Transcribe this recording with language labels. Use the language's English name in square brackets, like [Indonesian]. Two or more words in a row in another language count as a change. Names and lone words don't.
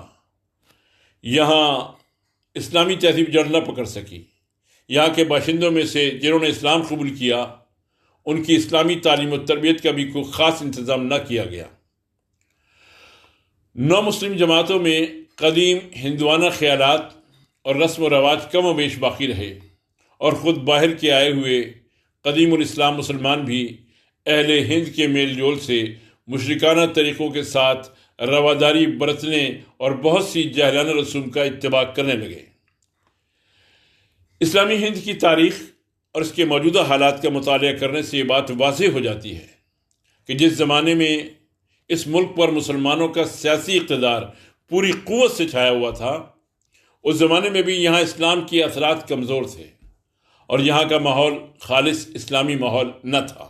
[Urdu] یہاں اسلامی تہذیب جڑ نہ پکڑ سکی۔ یہاں کے باشندوں میں سے جنہوں نے اسلام قبول کیا ان کی اسلامی تعلیم و تربیت کا بھی کوئی خاص انتظام نہ کیا گیا۔ نو مسلم جماعتوں میں قدیم ہندوانہ خیالات اور رسم و رواج کم و بیش باقی رہے اور خود باہر کے آئے ہوئے قدیم الاسلام مسلمان بھی اہل ہند کے میل جول سے مشرکانہ طریقوں کے ساتھ رواداری برتنے اور بہت سی جاہلانہ رسوم کا اتباع کرنے لگے۔ اسلامی ہند کی تاریخ اور اس کے موجودہ حالات کا مطالعہ کرنے سے یہ بات واضح ہو جاتی ہے کہ جس زمانے میں اس ملک پر مسلمانوں کا سیاسی اقتدار پوری قوت سے چھایا ہوا تھا اس زمانے میں بھی یہاں اسلام کے اثرات کمزور تھے اور یہاں کا ماحول خالص اسلامی ماحول نہ تھا۔